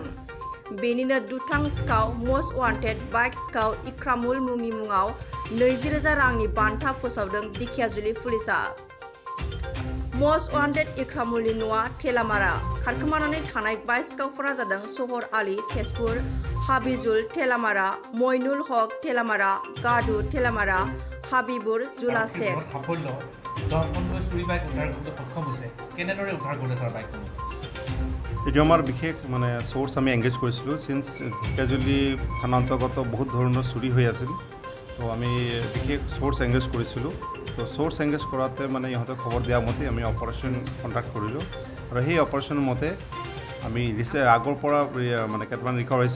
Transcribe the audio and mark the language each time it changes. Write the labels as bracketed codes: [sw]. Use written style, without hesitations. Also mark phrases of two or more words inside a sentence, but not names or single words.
[brx] बेनिनो दुथां सिखाव [en] most wanted [brx] बाइक सिखाव इक्रामुल मुंनि मुङाव 20,000 रांनि बान्था फोसावदों देखियाजुलि पुलिसआ। [en] most wanted [brx] इक्रामुलनि न'आ थेलामारा। खारखोमानानै थानाय बाइक सिखावफोरा जादों सहर आली, तेजपुर, हाबिजुल थेलामारा, मइनुल हक थेलामारा, गादु थेलामारा, हाबिबुर, जुला शेख। [as] এইটো আমাৰ বিশেষ সোর্স আমি এংগেজ কৰিছিলোঁ সিন্স ঢেকিয়াজুলি থানা অন্তৰ্গত বহুত ধৰণৰ চুৰি হৈ আছিল। তো আমি বিশেষ সোর্স এংগেজ কৰিছিলোঁ। তো সোর্স এংগেজ কৰাতে ইহঁতে খবৰ দিয়া মতে আমি [en] operation conduct [as] কৰিলোঁ আৰু সেই অপাৰেশ্যনৰ মতে আমি আগৰ পৰা কেইটামান ৰিকভাৰ হৈছে।